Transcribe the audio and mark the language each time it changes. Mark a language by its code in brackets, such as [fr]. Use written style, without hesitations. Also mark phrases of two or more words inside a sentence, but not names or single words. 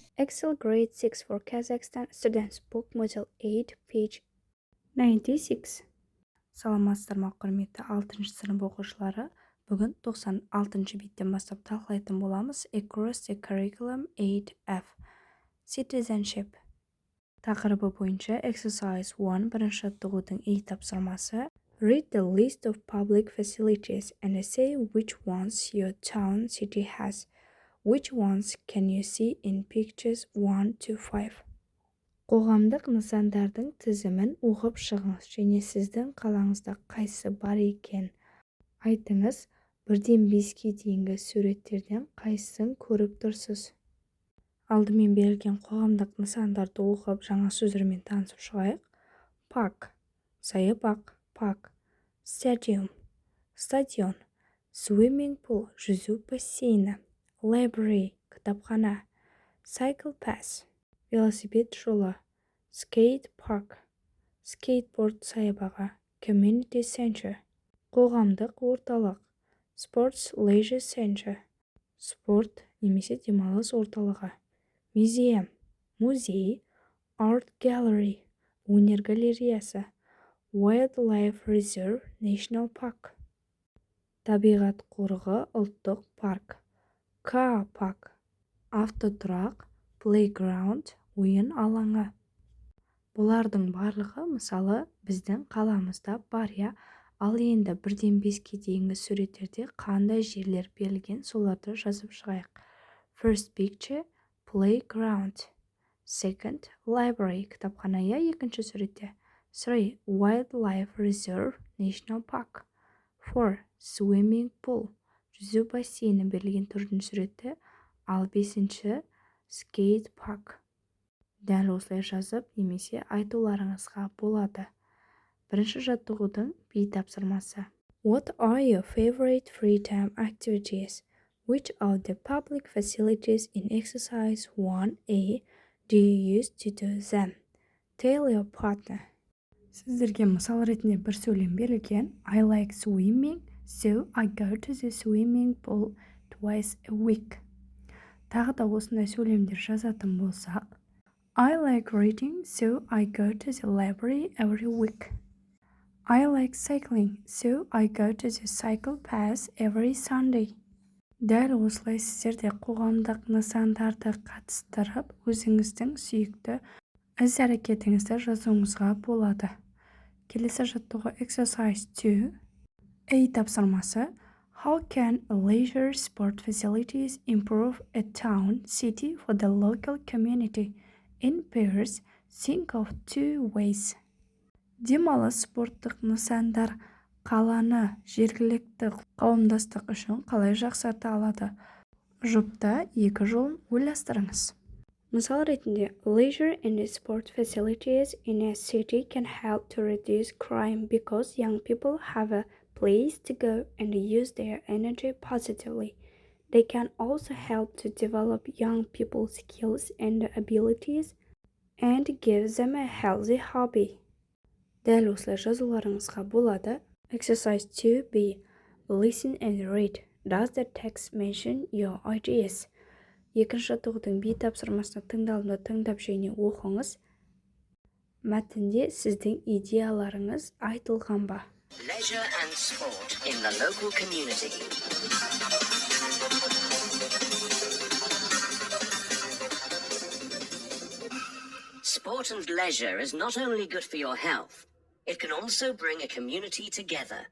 [en] Excel Grade 6 for Kazakhstan Students Book Module 8, page 96. [kk] Саламатсыздар ма құрметті 6 сынып оқушылары. Бүгін 96 беттен бастап талқылайтын боламыз. [en] Across the Curriculum [kk] 8F Citizenship тақырыбы бойынша Exercise 1 бірінші жаттығудың E тапсырмасы. [en] Read the list of public facilities and say which ones your town city has. Which ones can you see in pictures 1 to 5? [kk] Қоғамдық нысандардың тізімін оқып шығыңыз және сіздің қалаңызда қайсы бар екен айтыңыз. 1-5-ке дейінгі суреттерден қайсысын көріп тұрсыз? Алдымен берілген қоғамдық нысандарды оқып жаңа сөздермен танысып шығайық. Park – саябақ, park. Stadium – стадион. [en] Swimming pool [kk] – жүзу бассейні. Library – кітапхана. [en] Cycle path – [kk] велосипед жолы. [en] Skate park [kk] – скейтборд саябағы. [en] Community center – [kk] қоғамдық орталық. [en] Sports leisure center – [kk] спорт немесе демалыс орталығы. Museum – музей. [en] Art gallery [kk] – өнер галереясы. [en] Wildlife reserve – national park – [kk] табиғат қорығы ұлттық парк. [en] Car park [kk] – автотұрақ. Playground – ойын алаңы. Бұлардың барлығы мысалы біздің қаламызда бар, я. Ал енді 1-5-ке дейінгі суреттерде қандай жерлер берілген, соларды жазып шығайық. [en] First picture – playground. Second – library – [kk] кітапхана, я. Екінші суретте. [en] 3 – wildlife reserve – national park. 4 – swimming pool – [kk] жүзу бассейні берілген 4-ші суретте. Ал 5-ші – [en] skate park. [kk] Дәл осылай жазып немесе айтуларыңызға болады. Бірінші жаттығудың B тапсырмасы. [en] What are your favorite free time activities? Which of the public facilities in exercise 1A do you use to do them? Tell your partner. [kk] Сіздерге мысал ретінде бір сөйлем берілген. [en] I like swimming, so I go to the swimming pool twice a week. [kk] Тағы да осындай сөйлемдер жазатын болсақ. [en] I like reading, so I go to the library every week. I like cycling, so I go to the cycle path every Sunday. [kk] Дәл осылай сіздерде қоғамдық нысандарды қатыстырып, өзіңіздің сүйікті іс-әрекетіңізді жазуыңызға болады. Келесі жаттығу Exercise 2. A тапсырмасы. [en] How can leisure sport facilities improve a town, city for the local community? In pairs, think of 2 ways. [kk] Демалыс спорттық нысандар қаланы жергілікті қауымдастық үшін қалай жақсарта алады? Жұпта 2 жолын ойластырыңыз. Мысал ретінде, [en] leisure and sport facilities in a city can help to reduce crime because young people have a place to go and use their energy positively. They can also help to develop young people's skills and abilities and give them a healthy hobby. [kk] Дәл осылай жазуларыңызға болады. [en] Exercise 2B. Listen and read. Does the text mention your ideas? [kk] Екінші жаттығудың B тапсырмасына тыңдалымды тыңдап және оқыңыз. Мәтінде сіздің идеяларыңыз айтылған ба? [en] Leisure and sport in the local community. Sport and leisure is not only good for your health, it can also bring a community together.